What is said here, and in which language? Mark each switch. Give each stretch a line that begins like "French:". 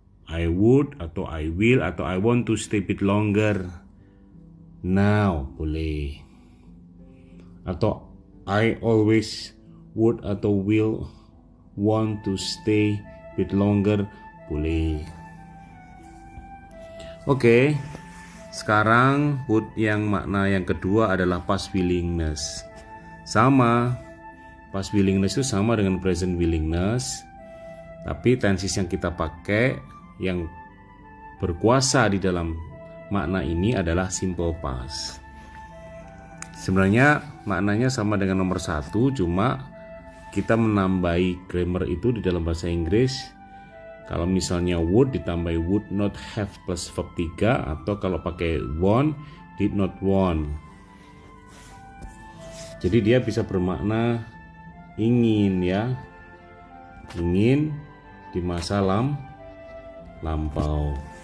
English: I would
Indonesian: atau
English: I will atau I want to stay a bit longer. Now
Indonesian: boleh.
English: Atau I always would atau will want to stay a bit longer boleh.
Indonesian: Oke, sekarang would yang makna yang kedua adalah past willingness. Sama, past willingness itu sama dengan present willingness, tapi tenses yang kita pakai yang berkuasa di dalam makna ini adalah simple past. Sebenarnya maknanya sama dengan nomor 1, cuma kita menambahi grammar itu di dalam bahasa Inggris. Kalau misalnya would ditambah would not have plus verb 3, atau kalau pakai want
English: did not want.
Indonesian: Jadi dia bisa bermakna ingin ya. Ingin di masa lampau.